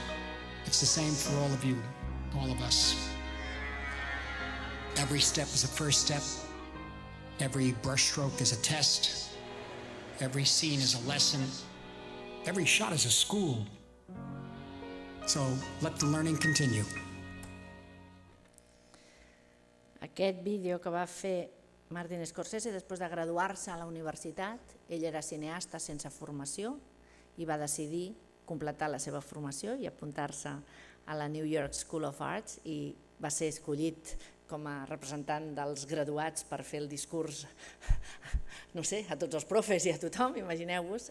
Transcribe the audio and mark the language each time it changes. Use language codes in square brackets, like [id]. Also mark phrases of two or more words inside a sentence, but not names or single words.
[en] It's the same for all of you, all of us. Every step is a first step. Every brushstroke is a test. Every scene is a lesson. Every shot is a school. So let the learning continue. [ca] Aquest vídeo que va fer Martin Scorsese després de graduar-se a la universitat, ell era cineasta sense formació i va decidir completar la seva formació i apuntar-se a la New York School of Arts i va ser escollit com a representant dels graduats per fer el discurs, no sé, a tots els profes i a tothom, imagineu-vos.